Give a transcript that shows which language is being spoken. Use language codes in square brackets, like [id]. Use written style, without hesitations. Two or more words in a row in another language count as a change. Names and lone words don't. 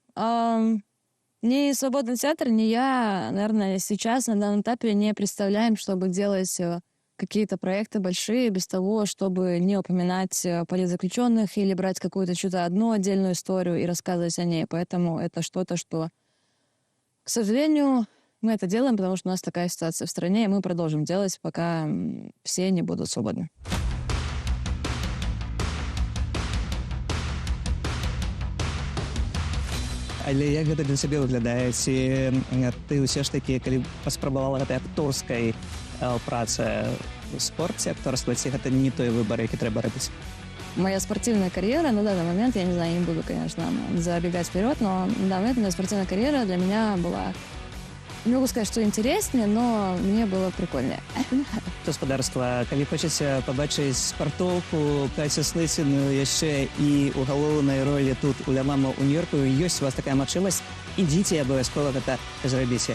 [ru] Ни «Свободный театр», ни я, наверное, сейчас на данном этапе не представляем, чтобы делать какие-то проекты большие без того, чтобы не упоминать политзаключенных или брать какую-то чью-то одну отдельную историю и рассказывать о ней. Поэтому это что-то, что, к сожалению, мы это делаем, потому что у нас такая ситуация в стране, и мы продолжим делать, пока все не будут свободны. [be] Але як гэта для сябе выглядае? Ці ты ўсё ж такі, калі паспрабавала гэтай акторскай працы спорце, акторства, ці гэта не той выбор, які трэба рабіць? [ru] Моя спортивная карьера на данный момент, я не знаю, не буду, конечно, забегать вперед, но на данный момент моя спортивная карьера для меня была, не могу сказать, что интереснее, но мне было прикольнее. [be] Господарства, калі хочаце пабачыць спартоўку Каці Слыціну яшчэ і ў галоўнай ролі тут у «Ля мама» у Нью-Йорку, ёсць у вас такая магчымасць, ідзіце абавязкова гэта зрабіце.